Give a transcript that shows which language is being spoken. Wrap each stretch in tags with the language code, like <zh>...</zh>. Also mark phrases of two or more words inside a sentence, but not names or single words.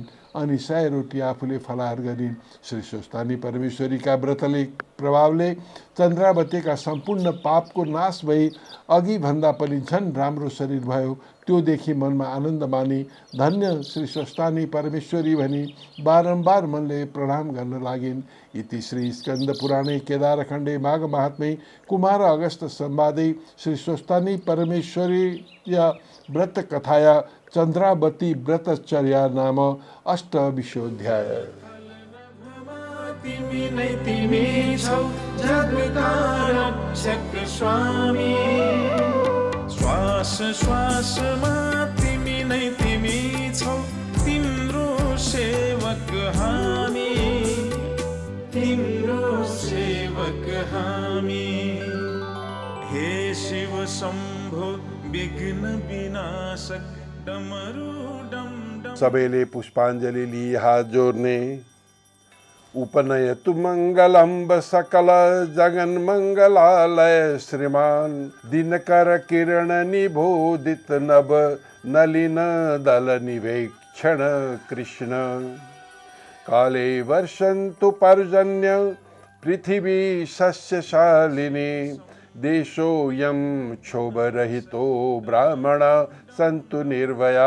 <ne>अनि 100 रोटी आफूले फलाहार गरिन्। श्री स्वस्थानी परमेश्वरीका व्रतले प्रभावले चन्द्रावतीका सम्पूर्ण पापको नाश भई अघि भन्दा पनि झन् राम्रो शरीर भयो। त्यो देखि मनमा आनन्द मानी धन्य श्री स्वस्थानी परमेश्वरी भनी बारम्बार मनले प्रणाम गर्न लागिन्।</ne> <sa>इति श्री स्कन्द पुराणे केदारखण्डे माघ महात्म्ये कुमार अगस्त संवादे श्री स्वस्थानी परमेश्वरी व्रत कथाया चन्द्रावती व्रतचर्या नाम अष्टविंशोऽध्याय।</sa> <ne>तिमी नै तिमी छौ जगका रक्षक स्वामी, श्वास श्वासमा तिमी नै तिमी छौ, तिम्रो सेवक हामी, तिम्रो सेवक हामी। हे शिव शम्भो विघ्न विनाशक डमरू डम डम। सबैले पुष्पाञ्जलि लिई हात जोड्ने।</ne> <sa>उपनयतु मङ्गलम्ब सकल जगन मङ्गलालय श्रीमान, दिनकर किरण निबोधित नभ नलिन दल निवेक्षण कृष्ण। काले वर्षन्तु पर्जन्य पृथिवी सस्यशालिनी, देशोऽयं क्षोभरहितो ब्राह्मण सन्तु निर्भया।</sa>